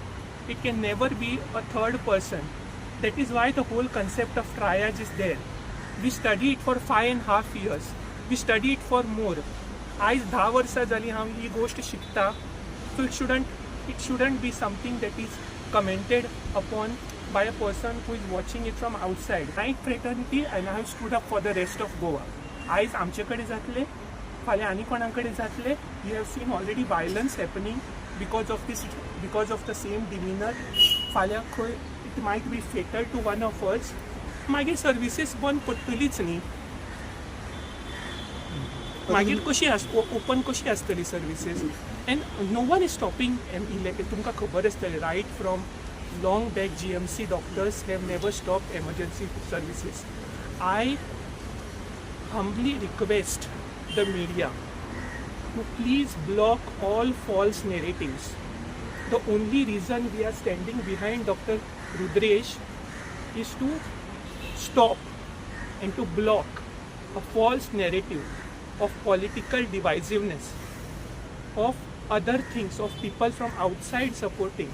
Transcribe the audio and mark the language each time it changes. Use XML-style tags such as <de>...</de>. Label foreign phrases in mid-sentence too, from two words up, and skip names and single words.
<en>It can never be a third person. That is why the whole concept of triage is there. We study it for 5.5 years. We study it for more.</en> <kok>आज 10 वर्सां जाली हांव ही गोष्ट शिकता.</kok> <en>So it shouldn't be something that is commented upon by a person who is watching it from outside. Right fraternity, and I have stood up for the rest of Goa.</en> <kok>आज आमचे कडेन जातले, फाल्यां आनी कोणा कडेन जातले.</kok> <en>You have seen already violence happening because of the same demeanor.</en> <kok>फाल्यां खंय</kok> <en>it might be fatal to one of us.</en> <kok>मागीर सर्विसीस बंद पडटलीच न्ही. मागीर कशी ओपन कशी आसतली सर्विसीस.</kok> <en>and no one is stopping</en> <kok>तुमकां खबर आसतलें</kok> <en>right from long back GMC doctors have never stop emergency services. I humbly request the media to please block all false narratives. The only reason we are standing behind Dr. Rudresh is to stop and to block a false narrative of political divisiveness, of other things, of people from outside supporting.</en>